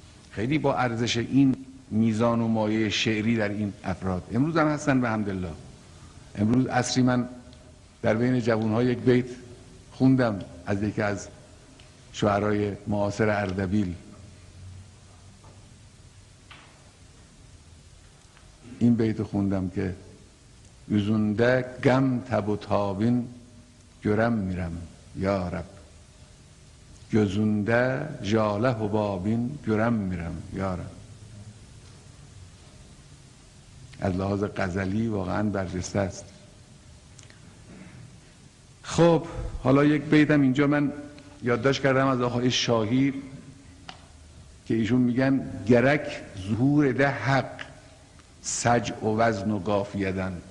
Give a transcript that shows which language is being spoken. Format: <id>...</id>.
<fa>خیلی با ارزش این میزان و مایه شعری در این افراد امروز هم هستن به حمدالله. امروز عصری من در بین جوانها یک بیت خوندم از یکی از شعرای معاصر اردبیل. این بیت خوندم که</fa> <az>yüzünde gam tabu tabin göremiyorum ya Rab, gözünde jale hubabin göremiyorum ya Rab.</az> <fa>از لحاظ غزلی واقعا برجسته است. خب حالا یک بیتم اینجا من یادداشت کردم از آقای شاهی که ایشون میگن</fa> <az>گرک ظهور ده حق سجع و وزن و قافیدن.</az>